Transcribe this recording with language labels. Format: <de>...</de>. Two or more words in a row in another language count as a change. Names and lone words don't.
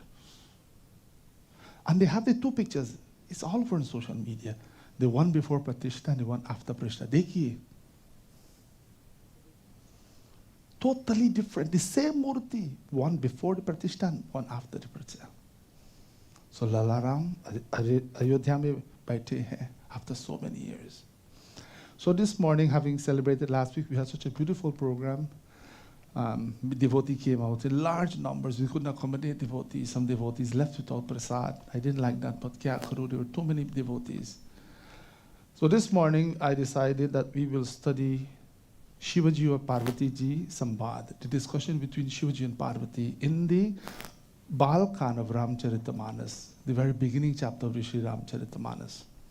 <en>And they have the two pictures. It's all over on social media. The one before pratishtha and the one after pratishtha. Dekhiye. Totally different. The same murti. One before the pratishtha and one after the pratishtha. So Lalaram, Ayodhya</en> <hi>mein baithe hain</hi> <en>after so many years. So this morning, having celebrated last week, we had such a beautiful program. Devotee came out in large numbers. We couldn't accommodate devotees. Some devotees left without prasad. I didn't like that, but</en> <hi>kya karu,</hi> <en>there were too many devotees. So this morning, I decided that we will study Shivaji or Parvati ji Sambad, the discussion between Shivaji and Parvati in the Balkan of Ramcharitamanas, the very beginning chapter of Rishi Ramcharitamanas.</en>